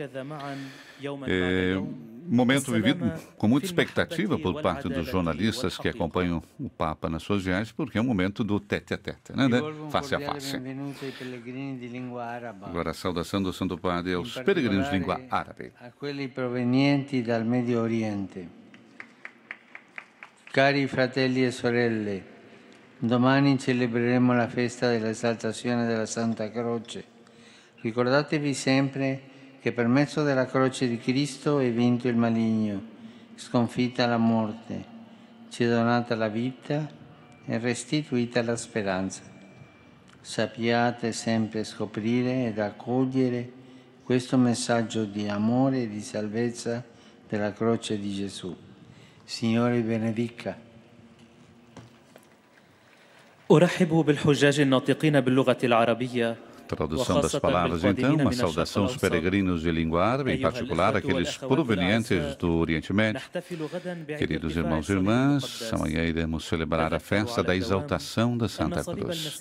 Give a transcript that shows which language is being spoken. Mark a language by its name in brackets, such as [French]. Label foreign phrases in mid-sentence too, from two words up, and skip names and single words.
[Portuguese] Momento vivido com muita expectativa por parte dos jornalistas que acompanham o Papa nas suas viagens, porque é um momento do tete-a-tete, né? Face a face. Agora a saudação do Santo Padre aos peregrinos de língua árabe. [Italian] A quelli provenienti dal Medio Oriente. Cari fratelli e sorelle, Domani celebreremo la festa dell'esaltazione della Santa Croce. Ricordatevi sempre che per mezzo della croce di Cristo è vinto il maligno, sconfitta la morte, ci è donata la vita e restituita la speranza. Sappiate sempre scoprire ed accogliere questo messaggio di amore e di salvezza della croce di Gesù. Signore benedica. [Arabic] أرحب بالحجاج الناطقين باللغة العربية. [Portuguese] Tradução das palavras, então, uma saudação aos peregrinos de língua árabe, em particular aqueles provenientes do Oriente Médio. Queridos irmãos e irmãs, amanhã iremos celebrar a festa da exaltação da Santa Cruz.